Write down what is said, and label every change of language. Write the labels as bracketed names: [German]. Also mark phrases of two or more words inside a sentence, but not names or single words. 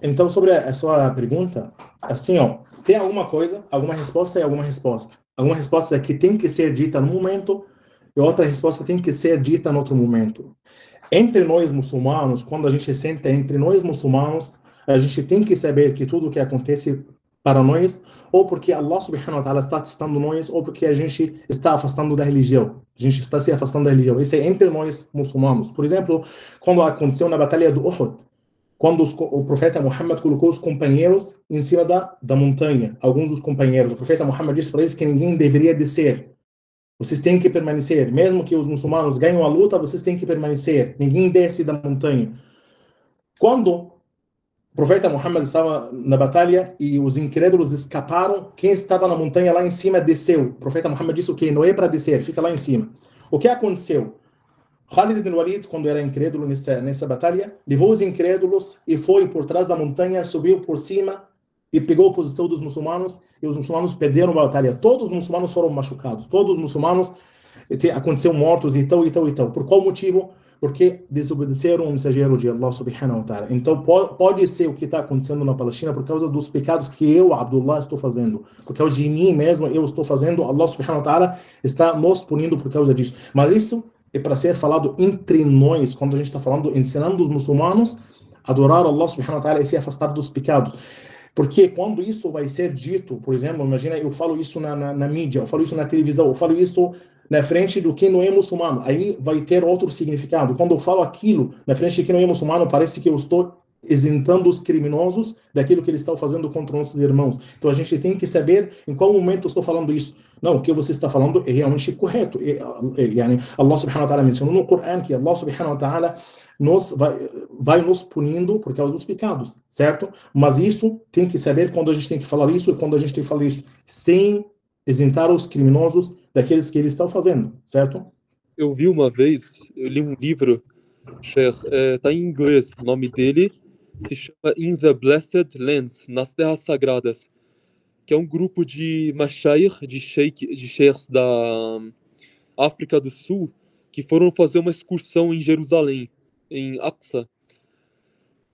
[Portuguese] Então, sobre a sua pergunta, assim, ó, tem alguma coisa, alguma resposta e alguma resposta. Alguma resposta que tem que ser dita no momento e outra resposta tem que ser dita no outro momento. Entre nós muçulmanos, quando a gente senta entre nós muçulmanos, a gente tem que saber que tudo o que acontece para nós, ou porque Allah [Arabic] سبحانه وتعالى [Portuguese] está testando nós, ou porque a gente está afastando da religião. A gente está se afastando da religião. Isso é entre nós muçulmanos. Por exemplo, quando aconteceu na batalha do Uhud, quando o profeta Muhammad colocou os companheiros em cima da montanha, alguns dos companheiros, o profeta Muhammad disse para eles que ninguém deveria descer. Vocês têm que permanecer. Mesmo que os muçulmanos ganhem a luta, vocês têm que permanecer. Ninguém desce da montanha. Quando o profeta Muhammad estava na batalha e os incrédulos escaparam, quem estava na montanha lá em cima desceu. O profeta Muhammad disse o que não é para descer, fica lá em cima. O que aconteceu? Khalid ibn Walid, quando era incrédulo nessa batalha, levou os incrédulos e foi por trás da montanha, subiu por cima e pegou a posição dos muçulmanos, e os muçulmanos perderam a batalha. Todos os muçulmanos foram machucados, todos os muçulmanos aconteceram mortos e tal, e tal, e tal. Por qual motivo? Porque desobedeceram o mensageiro de Allah [Arabic] سبحانه وتعالى. [Portuguese] Então pode ser o que está acontecendo na Palestina por causa dos pecados que eu, Abdullah, estou fazendo. Por causa de mim mesmo, eu estou fazendo. Allah [Arabic] سبحانه وتعالى [Portuguese] está nos punindo por causa disso. Mas isso é para ser falado entre nós, quando a gente está falando, ensinando os muçulmanos a adorar Allah [Arabic] سبحانه وتعالى [Portuguese] e se afastar dos pecados. Porque quando isso vai ser dito, por exemplo, imagina, eu falo isso na mídia, eu falo isso na televisão, eu falo isso na frente do que não é muçulmano, aí vai ter outro significado. Quando eu falo aquilo na frente de quem não é muçulmano, parece que eu estou isentando os criminosos daquilo que eles estão fazendo contra nossos irmãos. Então a gente tem que saber em qual momento eu estou falando isso. Não, o que você está falando é realmente correto. Allah [Arabic] سبحانه وتعالى [Portuguese] mencionou no Coran que Allah [Arabic] سبحانه وتعالى [Portuguese] vai nos punindo por causa dos pecados, certo? Mas isso tem que saber quando a gente tem que falar isso e quando a gente tem que falar isso sem isentar os criminosos daqueles que eles estão fazendo, certo? Eu vi uma vez, eu li um livro, tá em inglês, o nome dele se chama In the Blessed Lands, nas Terras Sagradas, que é um grupo de mashayikh, de sheikhs da África do Sul, que foram fazer uma excursão em Jerusalém, em Aqsa.